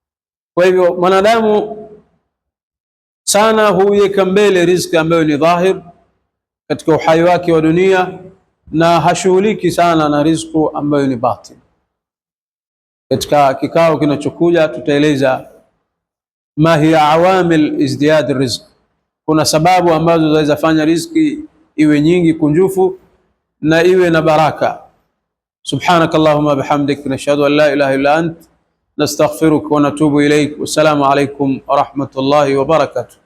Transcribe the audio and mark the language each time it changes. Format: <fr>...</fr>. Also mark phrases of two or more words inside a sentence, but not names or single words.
<sw>Kwa hivyo mwanadamu sana huweka mbele riziki ambayo ni dhahir katika uhai wake wa dunia, na hashughuliki sana na riziki ambayo ni batin. Katika kikao kinachokuja tutaeleza</sw> <ar>ما هي عوامل ازدياد الرزق,</ar> <sw>kuna sababu ambazo zaweza fanya riziki iwe nyingi kunjufu na iwe na baraka.</sw> <ar>سبحانك اللهم وبحمدك نشهد أن لا إله إلا أنت نستغفرك ونتوب إليك. والسلام عليكم ورحمة الله وبركاته.</ar>